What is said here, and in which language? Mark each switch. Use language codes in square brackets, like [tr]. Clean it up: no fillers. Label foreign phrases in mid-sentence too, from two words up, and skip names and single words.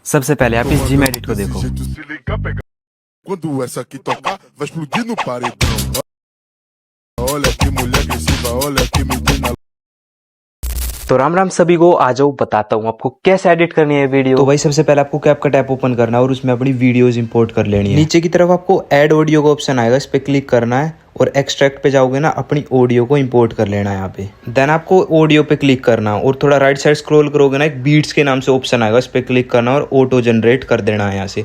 [hi] सबसे पहले आप इस [en] gym edit [hi] को देखो। [pt] Quando essa aqui tocar, vai explodir no paredão. Olha que mulher agressiva, olha que menina. [hi] तो राम राम सभी को, आ जाओ बताता हूँ आपको कैसे एडिट करनी है वीडियो। तो भाई सबसे पहले आपको [en] CapCut app open [hi] करना है और उसमें अपनी [en] videos import [hi] कर लेनी है। नीचे की तरफ आपको [en] add audio [hi] का ऑप्शन आएगा, इस पे क्लिक करना है और एक्सट्रैक्ट पे जाओगे ना, अपनी ऑडियो को इंपोर्ट कर लेना है यहाँ पे। देन आपको ऑडियो पे क्लिक करना और थोड़ा [en] right side scroll [hi] करोगे ना, एक बीट्स के नाम से ऑप्शन आएगा, इस पे क्लिक करना और [en] auto generate [hi] कर देना है यहाँ से।